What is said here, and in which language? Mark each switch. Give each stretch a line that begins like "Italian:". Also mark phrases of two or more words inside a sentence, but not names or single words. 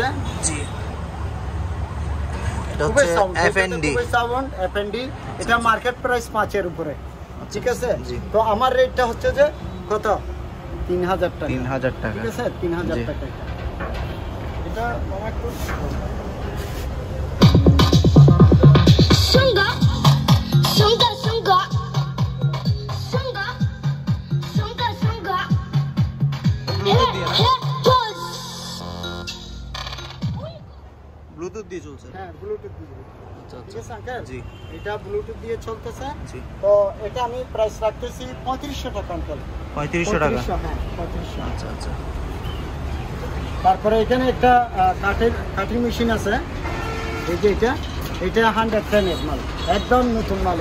Bangla: জি। এটা হচ্ছে এফএনডি। এফএনডি। এটা মার্কেট প্রাইস 5 এর উপরে, ঠিক আছে? জি। তো আমার রেটটা হচ্ছে যে কত? 3000 টাকা। 3000 টাকা, ঠিক আছে? 3000 জি। টাকা। এটা আমার একটু Sunga, sunga, sunga, sunga, sunga, sunga.
English: Pause.
Bangla: ব্লুটুথ দিয়ে চলছে। হ্যাঁ, ব্লুটুথ দিয়ে। আচ্ছা ঠিক আচ্ছা, আছে আঙ্কেল? জি এটা ব্লুটুথ দিয়ে চলতেছে। জি। তো এটা আমি প্রাইস রাখতেছি 3500 টাকা আঙ্কেল। 3500 টাকা। 3500, হ্যাঁ 3500। আচ্ছা আচ্ছা, তারপরে এখানে একটা কাটিং মেশিন আছে, এই যে এটা 110 এর মাল, একদম নতুন মাল।